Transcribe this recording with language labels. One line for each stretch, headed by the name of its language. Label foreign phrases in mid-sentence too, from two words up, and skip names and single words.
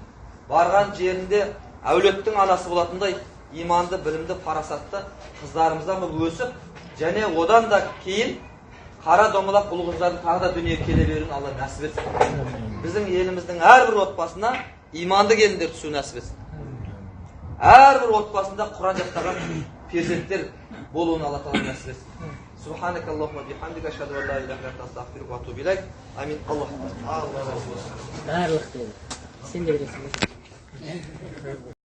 Kazakh: Барған жерінде әулеттің анасы болатындай иманды, білімді, парасатты қыздарымыздан өсіп, және одан да кейін қара домалақ ұл қыздардың тағы да дүниеге келе беруін Алла нәсіп етсін. Біздің еліміздің әрбір отбасына иманды келіндер түсу нәсіп етсін. Әрбір отбасында Құран жаттаған перзенттер болуын Алла тағала нәсіп етсін.
Arabic: سبحانك اللهم بحمدك أشهد أن لا إله إلا أنت أستغفرك وأتوب إليك.
Kazakh: Амин. Аллах разы болсын. Барлық сен де бересің.